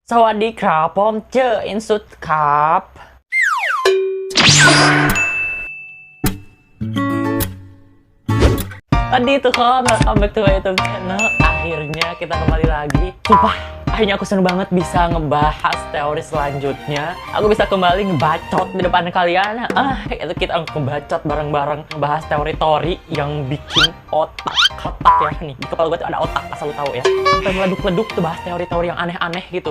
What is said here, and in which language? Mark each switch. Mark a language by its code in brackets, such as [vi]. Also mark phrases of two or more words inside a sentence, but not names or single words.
[th] สวัสดีครับผมเจออินสุดครับ [id] Tadi tuh kan [en] welcome back to my YouTube channel. [id] Akhirnya kita kembali lagi. Sumpah, akhirnya aku seneng banget bisa ngebahas teori selanjutnya. Aku bisa kembali ngebacot di depan kalian. Itu kita ngebacot bareng-bareng, ngebahas teori-teori yang bikin otak ya nih. Di kepala gue tuh ada otak, asal lu tahu ya. Sampai meleduk-leduk tuh bahas teori-teori yang aneh-aneh gitu.